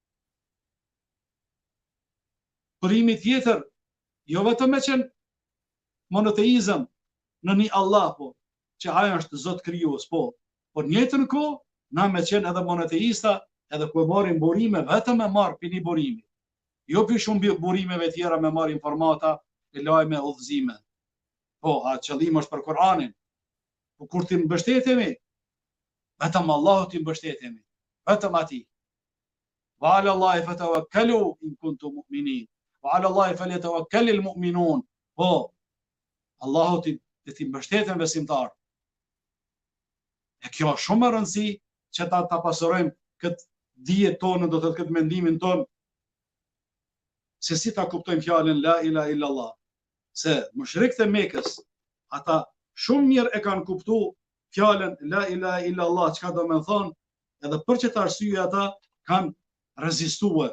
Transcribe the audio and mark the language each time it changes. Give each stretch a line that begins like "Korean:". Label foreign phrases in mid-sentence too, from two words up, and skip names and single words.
Albanian: Burimi tjetër, jo vetëm me qenë monoteizëm në një Allah, po, që ajo është Zot krijues, po, por në njëjtën kohë na me qenë edhe monoteista, edhe kur marrim burime vetëm me marr për një burimi. Jo për shumë burimeve tjera me marr informata, e lajme, udhëzime. Po, a qëllimi është për Kur'anin. Po kur ti mbështetemi, vetëm Allahut ti mbështetemi, vetëm atij.
Arabic: وعلى الله فتوكلوا إن كنتم مؤمنين. وعلى الله فليتوكل المؤمنون.
Albanian: Po, Allahut ti mbështeten besimtar. E kjo është shumë e rëndësi që ta pasurojmë këtë dije tonë, do të thotë këtë mendimin tonë, se si ta kuptojmë fjalën
Arabic: لا إله إلا الله.
Albanian: Se mushrikët e Mekës, ata shumë mirë e kanë kuptuar fjalën
Arabic: لا إله إلا الله,
Albanian: çka do të thonë, edhe për çet arsye ata kanë rezistuar.